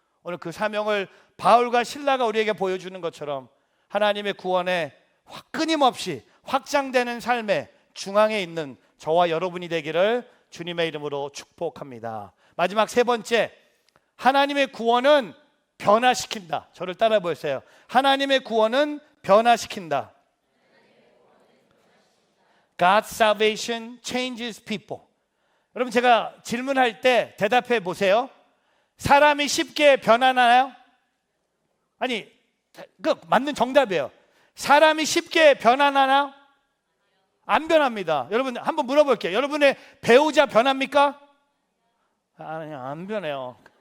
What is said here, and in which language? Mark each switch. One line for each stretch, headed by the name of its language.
Korean: 오늘 그 사명을 바울과 실라가 우리에게 보여주는 것처럼 하나님의 구원에 끊임없이 확장되는 삶의 중앙에 있는 저와 여러분이 되기를 주님의 이름으로 축복합니다. 마지막 세 번째, 하나님의 구원은 변화시킨다. 저를 따라 보세요. 하나님의 구원은 변화시킨다.
English: God's salvation changes people.
Korean: 여러분, 제가 질문할 때 대답해 보세요. 사람이 쉽게 변하나요? 아니, 그 맞는 정답이에요. 사람이 쉽게 변하나요? 안 변합니다. 여러분 한번 물어볼게요. 여러분의 배우자 변합니까? 아니, 안 변해요.